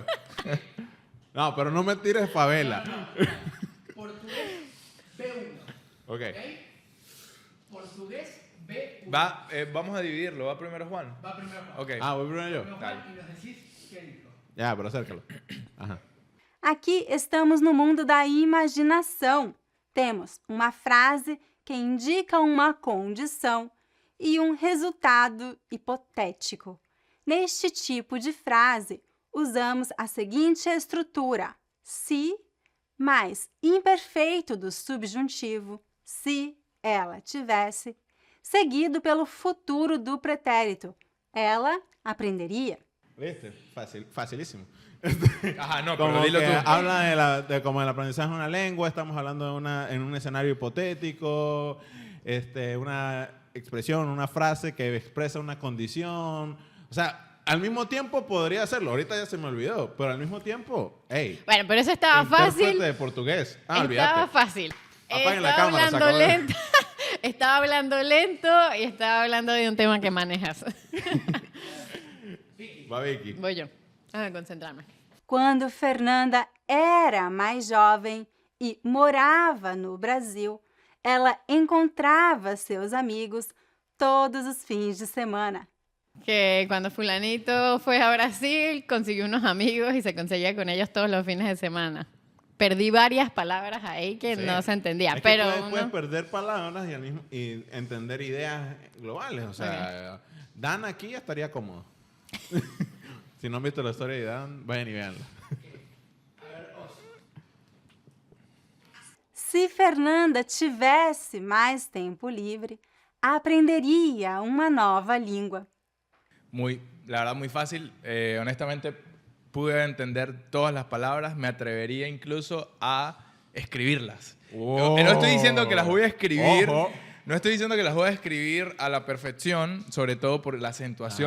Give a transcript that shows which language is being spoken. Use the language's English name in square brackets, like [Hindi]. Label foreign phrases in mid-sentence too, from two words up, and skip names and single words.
[Spanish] No, pero no me tires favela. Portugués B1. Ok. Portugués B1. Vamos a dividirlo. ¿Va primero Juan? Va primero Juan. Ok. Ah, voy primero yo. Primero Juan y nos decís qué dijo. Ya, pero acércalo. Ajá. [Portuguese] Aqui estamos no mundo da imaginação. Temos uma frase que indica uma condição e um resultado hipotético. Neste tipo de frase, usamos a seguinte estrutura: se mais imperfeito do subjuntivo, se ela tivesse, seguido pelo futuro do pretérito. Ela aprenderia. [Spanish] ¿Viste? Facilísimo. Ajá, no, pero Como dilo que tú. habla de como el aprendizaje de una lengua, estamos hablando en un escenario hipotético, una expresión, una frase que expresa una condición. O sea, al mismo tiempo podría hacerlo. Ahorita ya se me olvidó, pero al mismo tiempo, hey, Bueno, pero eso estaba intérprete fácil. de portugués. Ah, Estaba olvídate. fácil. Apaguen la Estaba cámara, se hablando acabó. lento. Estaba hablando lento y estaba hablando de un tema que manejas. Va Vicky. Voy yo. Déjame concentrarme. [Portuguese] Quando Fernanda era mais jovem e morava no Brasil, ela encontrava seus amigos todos os fins de semana. [Spanish] Que cuando fulanito fue a Brasil, consiguió unos amigos y se conseguía con ellos todos los fines de semana. Perdí varias palabras ahí que Sí. no se entendía, Es que pero puedes uno- perder palabras y entender ideas globales. O sea, Dan aquí estaría cómodo. Si no han visto la historia de Dan, vayan y veanla. [Portuguese] Se Fernanda tivesse mais tempo livre, aprenderia uma nova língua. [Spanish] La verdad, muy fácil. Honestamente, pude entender todas las palabras. Me atrevería incluso a escribirlas. Oh. No estoy diciendo que las voy a escribir. Ojo. No estoy diciendo que las voy a escribir a la perfección, sobre todo por la acentuación